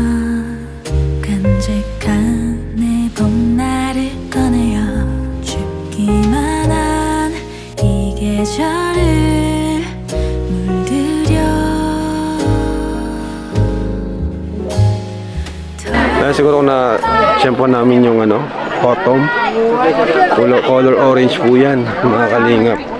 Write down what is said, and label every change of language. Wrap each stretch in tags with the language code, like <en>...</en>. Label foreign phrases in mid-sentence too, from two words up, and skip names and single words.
<ko>깜찍한 내 봄날을 꺼내어 춥기만 한 이 계절을 물들여</ko> <tl>Dahil siguro na tiyempo namin yung ano, autumn.</tl> <en>Color orange</en> <tl>po yan, mga kalingap.</tl>